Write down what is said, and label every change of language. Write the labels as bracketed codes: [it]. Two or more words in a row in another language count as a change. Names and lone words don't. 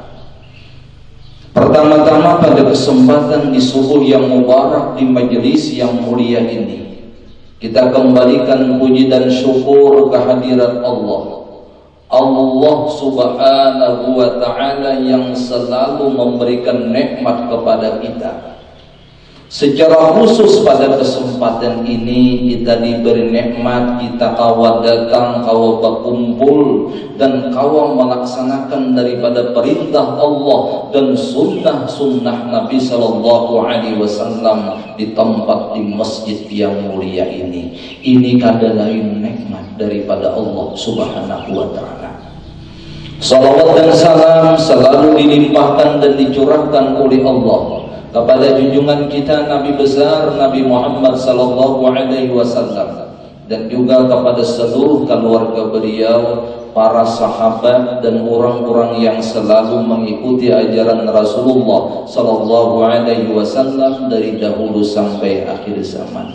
[id] Pertama-tama pada kesempatan di subuh yang mubarak di majelis yang mulia ini, kita kembalikan puji dan syukur kehadirat Allah. Allah [ar] سبحانه وتعالى [id] yang selalu memberikan nikmat kepada kita. Secara khusus pada kesempatan ini kita diberi nikmat, kita kawa datang, kawa berkumpul, dan kawa melaksanakan daripada perintah Allah dan sunnah-sunnah Nabi [ar] صلى الله عليه وسلم [id] di tempat di masjid yang mulia ini. Ini adalah nikmat daripada Allah [ar] سبحانه وتعالى. [id] Salawat dan salam selalu dilimpahkan dan dicurahkan oleh Allah kepada junjungan kita Nabi besar Nabi Muhammad [ar] صلى الله عليه وسلم, [id] dan juga kepada seluruh keluarga beliau, para sahabat dan orang-orang yang selalu mengikuti ajaran Rasulullah [ar] صلى الله عليه وسلم [id] dari dahulu sampai akhir zaman.